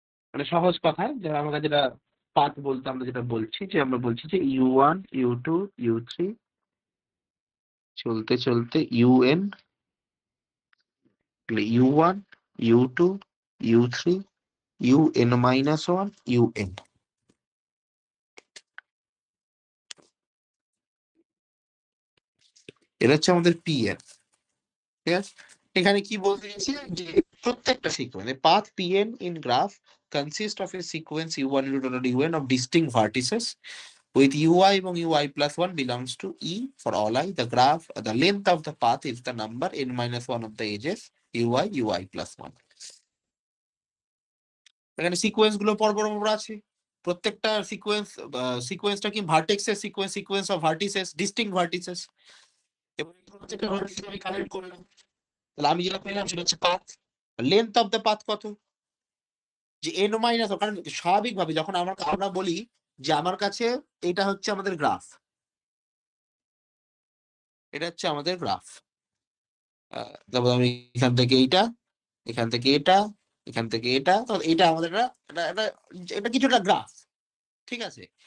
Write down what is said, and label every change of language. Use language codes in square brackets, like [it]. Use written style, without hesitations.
[bn] মানে সহজ কথায় যারা আমরা যেটা পাথ বলতে আমরা যেটা বলছি, যে আমরা বলছি যে U1 U2 U3 চলতে চলতে UN, U1 U2 U3 UN minus 1 UN. এটা হচ্ছে আমাদের pn, ঠিক আছে? এখানে কি বলতে চাইছি যে প্রত্যেকটা sequence path [en] pn in graph consist of a sequence u1 u2 un of distinct vertices with ui এবং ui plus 1 belongs to e for all I. The graph, the length of the path is the number n minus 1 of the edges ui plus 1. [bn] এখানে sequence গুলো পরপর আছে, প্রত্যেকটা সিকোয়েন্সটা কি ভার্টেক্সের sequence of vertices, distinct vertices, এবং প্রত্যেকটা vertices আমি connect করলাম। তাহলে আমি যেটা পেলাম সেটা হচ্ছে path. [en] length of the path [bn] কত? যে n মাইনাস, কারণ স্বাভাবিকভাবে যখন আমরা বলি যে আমার কাছে এটা হচ্ছে আমাদের গ্রাফ, এটা হচ্ছে আমাদের গ্রাফ, তারপর আমি এখান থেকে এইটা, এখান থেকে এটা, এখান থেকে এটা, তো এটা আমাদের এটা কিছুটা গ্রাফ, ঠিক আছে?